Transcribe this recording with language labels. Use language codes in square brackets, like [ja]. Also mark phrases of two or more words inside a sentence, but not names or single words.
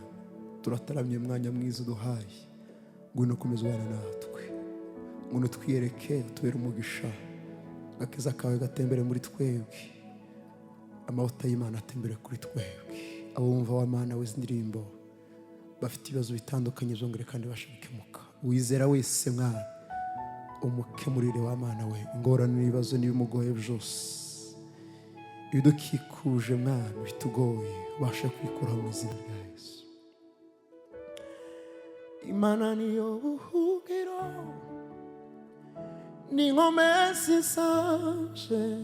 [rn] Turataramye mwanya mwiza uduhaye, ngwino komeza ubana natwe, ngwino twiyereke, tubere umugisha, agakiza kawe gatembere muri twebwe, amavuta y'Imana atembere kuri twebwe. Abo bumva wa Mana w'izi ndirimbo bafite ibibazo bitandukanye zongere kandi bashe gukemuka. Uwizera wese mwana umukemurire wa Mana we ingorane n'ibibazo n'ibimugoye byose, ibidukikuje mwana bitugoye bashe kwikura mu izina rya Yesu. Imana niyo buhungiro n'ingome zisanje,